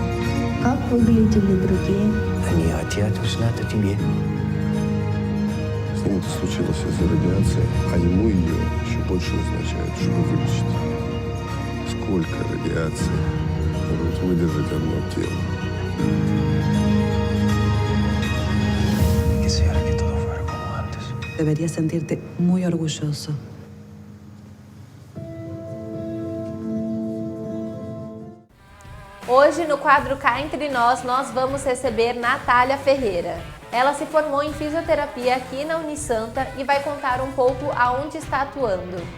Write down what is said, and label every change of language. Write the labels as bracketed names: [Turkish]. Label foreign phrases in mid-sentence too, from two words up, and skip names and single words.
[Russian] Как выглядели другие? Они хотят узнать о тебе. с ним это случилось из-за радиации, а ему ее еще больше назначают, чтобы вылечить. Сколько радиации может выдержать одно тело? [Spanish] Quisiera que todo fuera como antes. Deberías sentirte muy orgulloso. [Portuguese] Hoje, no quadro Cá Entre Nós, nós vamos receber Natália Ferreira. Ela se formou em fisioterapia aqui na Unisanta e vai contar um pouco aonde está atuando.